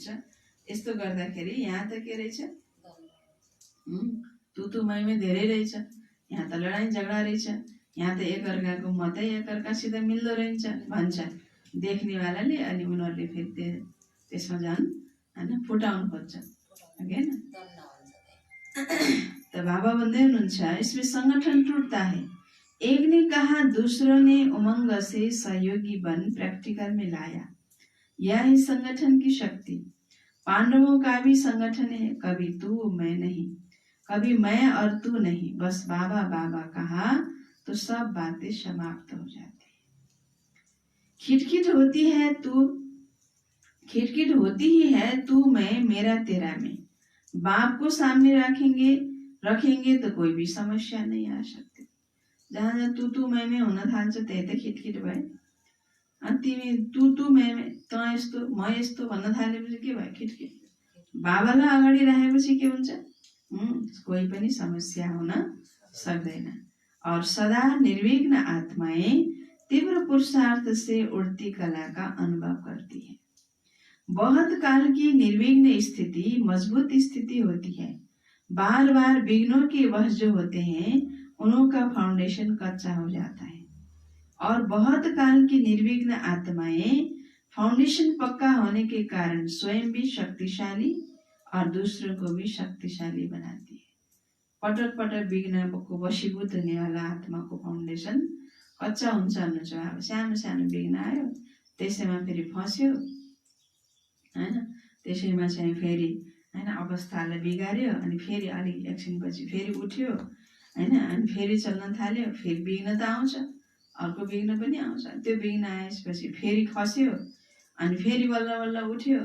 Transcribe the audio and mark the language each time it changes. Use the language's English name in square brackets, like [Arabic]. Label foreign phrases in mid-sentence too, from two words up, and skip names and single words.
[Nepali] यस्तो गर्दाखेरि यहाँ त के रहेछ, तु मैमै धेरै रहेछ, यहाँ त लडाइँ झगडा रहेछ, यहाँ त एकअर्काको मतै एकअर्कासित मिल्दो रहेछ भन्छ देख्नेवालाले। अनि उनीहरूले फेरि त्यसमा झन् होइन फुटाउनु खोज्छ, होइन। त बाबा भन्दै हुनुहुन्छ, [Hindi] इसमें संगठन टूटता है। एक ने कहा, दूसरों ने उमंग से सहयोगी बन प्रैक्टिकल में लाया। यह है संगठन की शक्ति। पांडवों का भी संगठन है, कभी तू मैं नहीं, कभी मैं और तू नहीं, बस बाबा बाबा कहा तो सब बातें समाप्त हो जाती है। खिटखिट होती ही है तू मैं मेरा तेरा में। बाप को सामने रखेंगे तो कोई भी समस्या नहीं आ सकती। [Nepali] जहाँ जहाँ [Hindi] तू मैं [Nepali] हुन थाल्छ त्यही त खिटखिट भयो। अनि तिमी [Hindi] तू मैं [Nepali] त यस्तो म यस्तो भन्न थालेपछि के भयो, खिटखिट। बाबालाई अगाडि राखेपछि के हुन्छ, कोही पनि समस्या हुन सक्दैन। [Hindi] और सदा निर्विघ्न आत्माएं तीव्र पुरुषार्थ से उड़ती कला का अनुभव करती है। बहुत काल की निर्विघ्न स्थिति मजबूत स्थिति होती है। बार बार विघ्नों के वश जो होते हैं उनका फाउंडेशन कच्चा हो जाता है। और बहुत काल की निर्विघ्न आत्माएं फाउंडेशन पक्का होने के कारण स्वयं भी शक्तिशाली और दूसरों को भी शक्तिशाली बनाती है। [Nepali] पटक पटक विघ्न को वशीभूत हुने वाला आत्मा को फाउंडेशन कच्चा हुन्छ भन्नुहुन्छ। अब सानो सानो विघ्न आयो, त्यसैमा फेरि फस्यो, हैन, त्यसैमा चाहिँ फेरि हैन अवस्थालाई बिगार्यो, अनि फेरि अलिक एकछिनपछि फेरि उठ्यो, हैन, अनि फेरि चल्न थाल्यो, फेरि विघ्न त आउँछ, अर्को विघ्न पनि आउँछ, त्यो विघ्न आएपछि फेरि खस्यो, अनि फेरि बल्ल बल्ल उठ्यो।